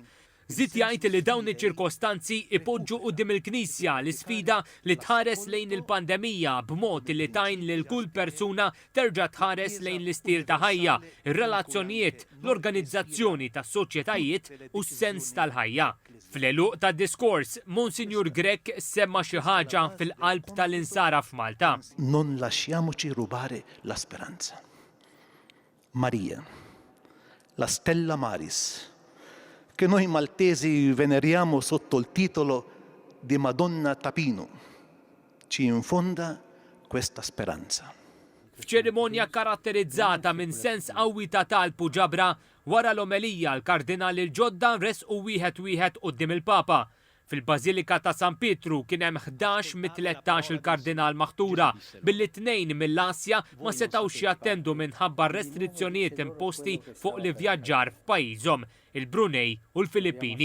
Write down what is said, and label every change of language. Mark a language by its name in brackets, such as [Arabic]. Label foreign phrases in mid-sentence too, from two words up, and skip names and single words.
[Maltese] Żied jgħid li dawn iċ-ċirkostanzi ipoġġu quddiem il-Knisja l-isfida li tħares lejn il-pandemija b'mod li tajn lil kull persuna terġa' tħares lejn l-istil ta' ħajja, ir-relazzjonijiet, l-organizzazzjoni tas-soċjetajiet u s-sens tal-ħajja. Fl-eluq tad-diskors, Monsinjur Grech semma xi ħaġa fil-qalb tal-insara f'Malta. [Italian] Non lasciamoci rubare la speranza. Maria, la Stella Maris, che noi maltesi veneriamo sotto il titolo di Madonna Tapino, ci infonda questa speranza. [Maltese] F'ċerimonja karatterizzata minn sens qawwi ta' talb u ġabra, wara l-omelija l-kardinali l-ġodda resqu wieħed quddiem il-Papa. Fil-Bażilika ta' San Pietru kien hemm 11 mit-13 il-kardinal maħtura, billi 2 mill-Asja ma setgħux jattendu minħabba restrizzjonijiet imposti fuq li vjaġġar f'pajjiżhom, il-Brunei u l-Filippini.